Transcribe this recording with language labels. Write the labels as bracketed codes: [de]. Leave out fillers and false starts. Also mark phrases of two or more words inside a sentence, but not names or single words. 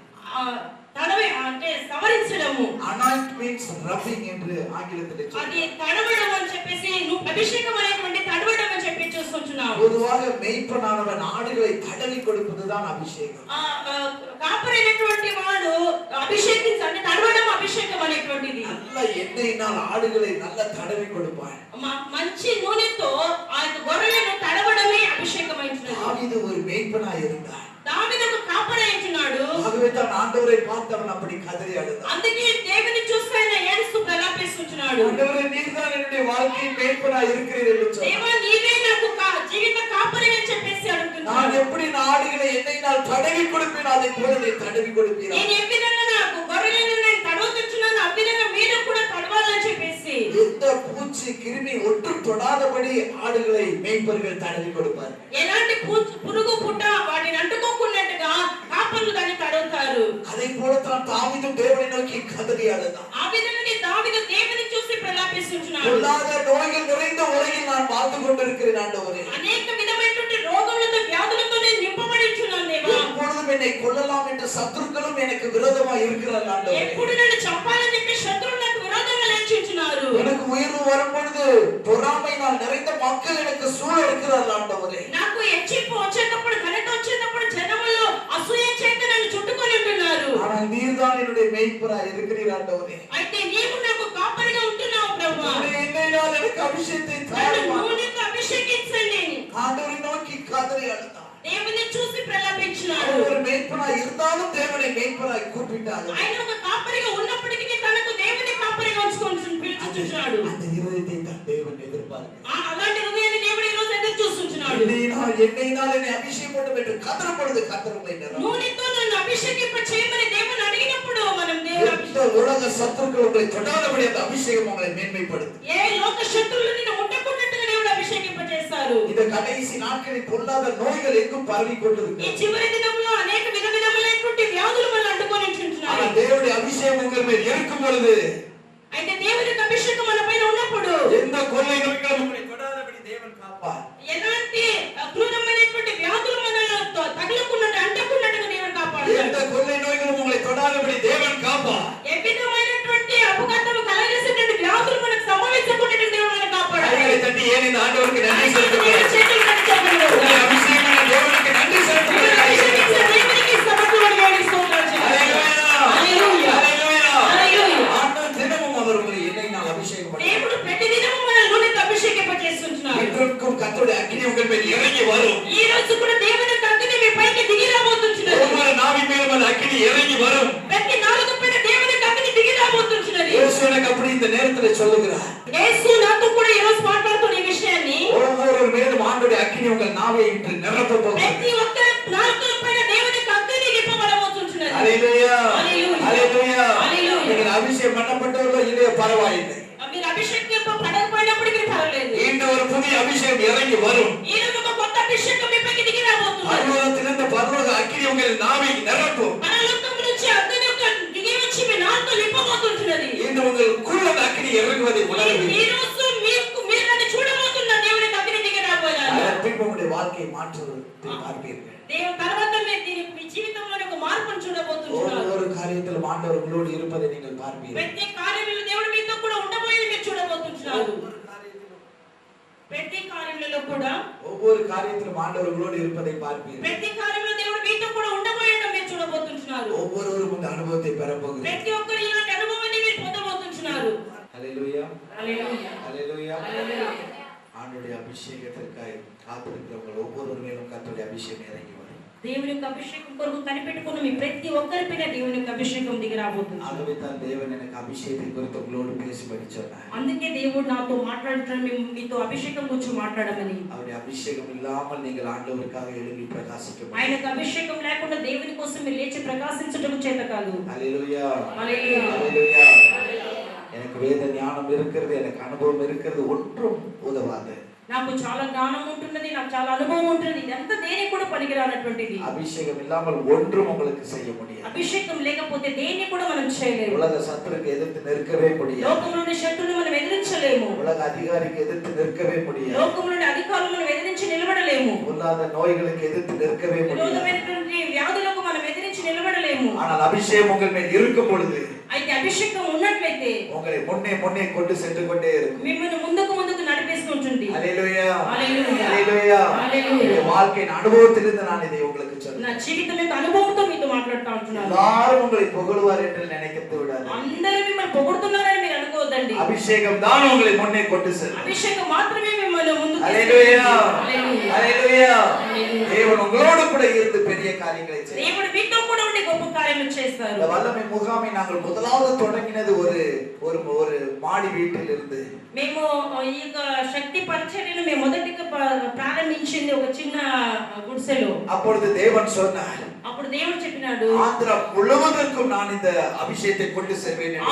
[te] தடவை అంటే సవరించడము. [en] Anoint means rubbing [te] என்று ఆంగ్లத்தில் చెప్తారు. అది తడవడం అని చెప్పేసి నువ్వు అభిషేకం అనేటువంటి తడవడం అని చెప్పి చూస్తున్నావు. [ta] பொதுவாக மேய்ப்பனானவன் ஆடுகளை தடவி கொடுப்பதுதான் அபிஷேகம். [te] కాపరైనటువంటి వాడు అభిషేకించ అంటే తడవడం అభిషేకం అనేటువంటిది. [ta] நல்ல எண்ணெயினால் ఆடுகளை நல்ல தடவி கொடுப்பான். [te] మంచి నూనెతో ఆ గొర్రెలను తడవడమే అభిషేకమైనది. [ta] దావీదు ஒரு மேய்ப்பனாய் இருந்தான். [te] దావీదు ఒక కాపరైనాడు. [ta] ஆகவே தான் ஆண்டவரை பார்த்தவன் அப்படி கதறி அழுதான். [te] అందుకే దేవుని చూసి ఆయన ఏడుస్తూ ప్రలాపిస్తున్నాడు. [ta] ஆண்டவரே நீர்தான் என்னுடைய வாழ்க்கையின் மேய்ப்பனாய் இருக்கிறீர் என்று சொன்னான். [te] దేవా నీవే నాకు జీవిత కాపరి అని చెప్పేసి అడుగుతున్నాడు. [ta] நான் எப்படி ஆடுகளை எண்ணெயினால் தடவி கொடுப்பேன் அதை போல நீ தடவி கொடுப்பீரா? [te] నేను ఏ విధంగా నాకు గొర్రెలను నేను తడవుతున్నాను ఆ విధంగా మీరు కూడా తడవాలని చెప్పేసి [ta] எந்த பூச்சி கிருமி ஒட்டு தொடாதபடி ஆடுகளை மேய்ப்பர்கள் தடவி கொடுப்பார். [te] ఎలాంటి పురుగు పుట్ట వాటిని అంటుకోకున్నట్టుగా కాపరులు దాన్ని తడవుతారు. [ta] அதை போல தான் தாவீது தேவனை நோக்கி கதறி அழுதான். [te] ఆ విధంగానే దావీదు దేవుని చూసి ప్రలాపిస్తున్నాడు. [ta] பொல்லாத நோய்கள் நிறைந்த உலகில் நான் வாழ்ந்து கொண்டிருக்கிறேன் ஆண்டவரே. [te] అనేక విధమైనటువంటి రోగములతో వ్యాధులతో నేను నింపబడి ఉన్నాను దేవా. [ta] எப்பொழுதும் என்னை கொல்லலாம் என்ற சத்துருக்களும் எனக்கு விரோதமாக இருக்கிறார்கள் ஆண்டவரே. [te] ఎప్పుడు నన్ను చంపాలని చెప్పి శత్రువులు నాకు విరోధంగా లేచుచున్నారు. [ta] எனக்கு உயர்வு வரும் பொழுது பொறாமையினால் நிறைந்த மக்கள் எனக்கு சூழ இருக்கிறார்கள் ஆண்டவரே. [te] నాకు హెచ్చింపు వచ్చేటప్పుడు ఘనత వచ్చేటప్పుడు జనములు అసూయ చేత నన్ను చుట్టుకొని ఉంటున్నారు. [ta] ஆனால் நீர்தான் என்னுடைய மேய்ப்பராய் இருக்கிறீர் ஆண்டவரே. [te] అయితే నీవు నాకు కాపరిగా ఉంటున్నావు ప్రభువా. [ta] என்னையால் எனக்கு அபிஷேகத்தை தாரும். [te] నూనెతో అభిషేకించండి. [ta] ஆண்டவரை நோக்கி கதறி அழுதான். [te] దేవుని చూసి ప్రలాపించినాడు. [ta] ஒரு மேய்ப்பனாய் இருந்தாலும் தேவனை மேய்ப்பனாய் கூப்பிட்டார். [te] ఆయన ఒక కాపరిగా ఉన్నప్పటికీ తనకు దేవుని కాపరిగా ఉంచుకొని పిలుచుచున్నాడు. [ta] அந்த இருதயத்தை தான் தேவன் எதிர்பார்க்கிறார். [te] అలాంటి హృదయాన్ని దేవుడు ఈ రోజు ఎదురు చూస్తున్నాడు. [ta] எண்ணெயினால் என்னை அபிஷேகம் பண்ணும் என்று கதறும் பொழுது கர்த்தர் உங்களை நிரப்புவார். [te] నూనెతో నన్ను అభిషేకింప చేయమని దేవుని అడిగినప్పుడు మనం దేవుని [ta] உலக சத்துருக்கள் உங்களை தொடாதபடி அந்த அபிஷேகம் உங்களை மேன்மைப்படுத்தும். [te] ఏ లోక శత్రువులు నిన్ను ముట్టకున్నట్టుగా దేవుడు అభిషేకింప చేస్తారు. [ta] இந்த கடைசி நாட்களில் பொல்லாத நோய்கள் எங்கும் பரவி கொண்டிருக்கிறது. [te] ఈ చివరి దినంలో అనేక విధమైనటువంటి వ్యాధులు మనల్ని అడ్డుకొని ఉంటున్నాయి. [ta] ஆனால் தேவனுடைய அபிஷேகம் உங்கள் மேல் இருக்கும் பொழுது [te] అయితే దేవుని అభిషేకం మన పైన ఉన్నప్పుడు [ta] எந்த கொள்ளை நோய்களும் உங்களை தொடாதபடி தேவன் காப்பார். [te] ఎలాంటి క్రూరమైనటువంటి వ్యాధులు మనల్ని తగలకున్నట్టు అంటకున్నట్టుగా దేవుడు కాపాడుతాడు. [ta] எந்த கொள்ளை நோய்களும் உங்களை தொடாதபடி தேவன் காப்பார். [te] ఏ విధమైనటువంటి అపఘాతము కలగజేసేటువంటి వ్యాధులు మనకు సంభవించకుండా దేవుడు మనల్ని కాపాడుతాడు. [ta] கைகளை தட்டி ஏன் இந்த ஆண்டவருக்கு நன்றி செலுத்துகிறேன். [te] చేతులు కట్టి చెప్పండి. [ta] அபிஷேகம் தேவனுக்கு நன்றி செலுத்துகிறேன். [te] దేవునికి సమర్పణ చేయండి. స్తోత్రం చేయండి. హల్లెలూయా. హల్లెలూయా. హల్లెలూయా. [ta] ஆண்டவர் தினமும் அவர் உங்களை எண்ணெயினால் அபிஷேகம் பண்ணுவார். [te] దేవుడు ప్రతిదినము మనల్ని నూనెతో అభిషేకింప చేస్తున్నాడు. [ta] இன்றைக்கும் கர்த்தருடைய அக்கினி உங்கள் மேல் இறங்கி வரும். [te] ఈ రోజు కూడా దేవుని అగ్ని మీ పైకి దిగి రాబోతున్నది. [ta] ஒவ்வொரு நாவின் மேலும் அந்த அக்கினி இறங்கி வரும். [te] ప్రతి నాలుగు పైన దేవుని అగ్ని దిగి రాబోతున్నది. [ta] இயேசு எனக்கு அப்படி இந்த நேரத்தில் சொல்லுகிறார். [te] యేసు నాతో కూడా ఈ రోజు మాట్లాడుతున్న ఈ విషయాన్ని [ta] ஒவ்வொரு மேலும் ஆண்டவருடைய அக்கினி உங்கள் நாவை இன்று நிரப்ப போகிறது. [te] ప్రతి ఒక్క నాలుగు పైన దేవుని అగ్ని నింపబడబోతున్నది. [ta] ஹல்லேலூயா. [te] హల్లెలూయా. [ta] ஹல்லேலூயா. [te] హల్లెలూయా. [ta] நீங்கள் அபிஷேகம் பண்ணப்பட்டவர்களோ இல்லையோ பரவாயில்லை. [te] మీరు అభిషేకం పడకపోయినప్పటికీ పర్వాలేదు. [ta] இந்த ஒரு புதிய அபிஷேகம் இறங்கி வரும். [te] ఈ రోజు ఒక కొత్త అభిషేకం మీ పైకి దిగి రాబోతున్నది. [ta] பரலோகத்திலிருந்து பரலோக அக்கினி உங்கள் நாவை நிரப்பும். [te] పరలోకం నుంచి అగ్ని దిగి వచ్చి మీ నాలుకను నింపబోతున్నది. [ta] இன்று உங்களுக்குள்ள அந்த அக்கினி இறங்குவதை உணருவீர்கள். [te] ఈ రోజు మీరు నన్ను చూడబోతున్న దేవుని అగ్ని దిగి రాబోయారు. [ta] அதன் உங்களுடைய வாழ்க்கையை மாற்றுவதை பார்ப்பீர்கள். [te] దేవుని తర్వాత మీ జీవితంలో ఒక మార్పును చూడబోతున్నారు. [ta] ஒவ்வொரு காரியத்திலும் ஆண்டவர் உங்களோடு இருப்பதை நீங்கள் பார்ப்பீர்கள். [te] ప్రతి కార్యంలో దేవుడు మీతో కూడా ఉండబోయేది మీరు చూడబోతున్నారు. ప్రతి కార్యంలో కూడా [ta] ஒவ்வொரு காரியத்திலும் ஆண்டவர் உங்களோடு இருப்பதை பார்ப்பீர்கள். [te] ప్రతి కార్యంలో దేవుడు మీతో కూడా ఉండబోయేది మీరు చూడబోతున్నారు. [ta] ஒவ்வொருவரும் இந்த அனுபவத்தை பெற போகிறார்கள். [te] ప్రతి ఒక్కరు ఇలాంటి అనుభవాన్ని మీరు పొందబోతున్నారు. [ta] ஹல்லேலூயா. [te] హల్లెలూయా. [ta] ஹல்லேலூயா. [te] హల్లెలూయా. [ta] ஆண்டவருடைய அபிஷேகத்திற்காக காத்திருக்கிறவங்க ஒவ்வொரு மேலும் கர்த்தருடைய அபிஷேகம் இறங்கி வரும். [te] దేవుని యొక్క అభిషేకం కొరకు కనిపెట్టుకున్న మీ ప్రతి ఒక్కరిపైన దేవుని యొక్క అభిషేకం దిగి రాబోతుంది. [ta] ஆகவே தான் தேவன் எனக்கு அபிஷேகத்தை குறித்து உங்களோடு பேசும்படி சொன்னார். [te] అందుకే దేవుడు నాతో మాట్లాడటం మీతో అభిషేకం గురించి మాట్లాడమని. [ta] அவருடைய அபிஷேகம் இல்லாமல் நீங்கள் ஆண்டவருக்காக எழும்பி பிரகாசிக்க முடியாது. [te] ఆయనకు అభిషేకం లేకుండా దేవుని కోసం మీరు లేచి ప్రకాశించడం చేత కాదు. [ta] ஹல்லேலூயா. [te] హల్లెలూయా. [ta] ஹல்லேலூயா. எனக்கு வேத ஞானம் இருக்கிறது, எனக்கு அனுபவம் இருக்கிறது, ஒன்றும் உதவாது. [te] నాకు చాలా జ్ఞానం ఉంటున్నది, నాకు చాలా అనుభవం ఉంటుంది, ఇదంతా దేనికి కూడా పనికిరానటువంటిది. [ta] அபிஷேகம் இல்லாமல் ஒன்றும் உங்களுக்கு செய்ய முடியாது. [te] అభిషేకం లేకపోతే దేన్ని కూడా మనం చేయలేము. [ta] உலக சத்துருக்கு எதிர்த்து நிற்கவே முடியாது. [te] లోకంలోని శత్రువుని మనం ఎదిరించలేము. [ta] உலக அதிகாரிக்கு எதிர்த்து நிற்கவே முடியாது. [te] లోకంలోని అధికారులను మనం ఎదిరించి నిలబడలేము. [ta] பொல்லாத நோய்களுக்கு எதிர்த்து நிற்கவே முடியாது. [te] విరోధమైనటువంటి వ్యాధులకు మనం ఎదిరించి నిలబడలేము. [ta] ஆனால் அபிஷேகம் உங்கள் மேல் இருக்கும் பொழுது, [te] అయితే అభిషేకం ఉన్నట్లయితే [ta] உங்களை முன்னே கொண்டு சென்று கொண்டே இருக்கும். [te] మిమ్మల్ని ముందుకు నడిపిస్తుంటుంది. [ta] ஹல்லேலூயா, [te] హల్లెలూయా, [ta] ஹல்லேலూயா. [te] హల్లెలూయా. [ta] வாழ்க்கையின் அனுபவத்திலிருந்து நான் இதை உங்களுக்கு [te] నా [ta] சொல்றேன். [te] జీవితం యొక్క అనుభవంతో మీతో మాట్లాడుతా ఉంటున్నాను. [ta] எல்லாரும் உங்களை புகழுவார் என்று நினைக்கத்து விடாது. [te] అందరూ మిమ్మల్ని పొగుడుతున్నారని మీరు అనుకోవద్దండి. [ta] அபிஷேகம் தான் உங்களை முன்னே கொண்டு செல்லும். [te] అభిషేకం మాత్రమే మిమ్మల్ని ముందుకు [ta] ஹல்லேலூயா, [te] హల్లెలూయా, [ta] ஹல்லேலூயா. [te] హల్లెలూయా. [ta] தேவன் உங்களோடு கூட இருந்து பெரிய காரியங்களை செய்வார். [te] దేవుడు మీతో కూడా ఉండి గొప్ప కార్యములు చేస్తారు. [ta] இந்த வல்லமை முகாமை நாங்கள் முதலாவது தொடங்கினது ஒரு மாடி வீட்டில் இருந்து. [te] మేము ఈ శక్తి పరిచర్యను మేము మొదటిగా ప్రారంభించింది ఒక చిన్న గుడిసెలో. [ta] அப்பொழுது தேவன் சொன்னார், [te] అప్పుడు దేవుడు చెప్పినాడు, [ta] ஆந்திரா முழுவதற்கும் நான் இந்த அபிஷேகத்தை கொண்டு செல்வேன் என்று.